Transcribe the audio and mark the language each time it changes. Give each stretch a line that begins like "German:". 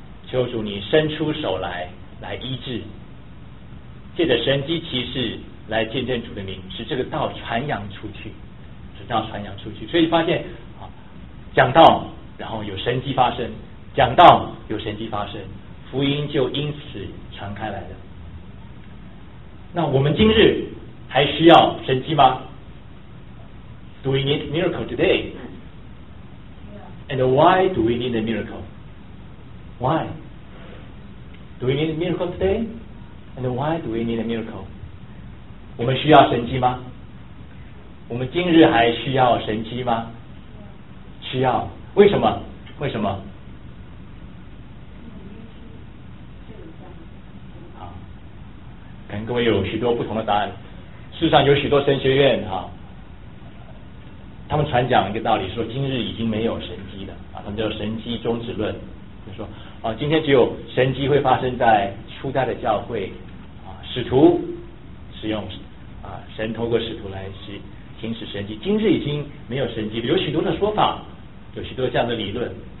Chinese: 求主你伸出手来医治，借着神迹奇事来见证主的名，使这个道传扬出去，直到传扬出去。所以发现讲道然后有神迹发生，讲道有神迹发生，福音就因此传开来了。那我们今日还需要神迹吗？
English: Do we need miracle today? And why do we need a miracle? Why? Do we need a miracle today? And why do we need a miracle?
Chinese: 我们需要神迹吗？我们今日还需要神迹吗？需要。为什么？为什么？可能各位有许多不同的答案。世上有许多神学院啊，他们传讲一个道理，说今日已经没有神迹了啊，他们叫神迹终止论，就说啊，今天只有神迹会发生在初代的教会啊，使徒使用啊，神透过使徒来行使神迹，今日已经没有神迹了。有许多的说法，有许多这样的理论。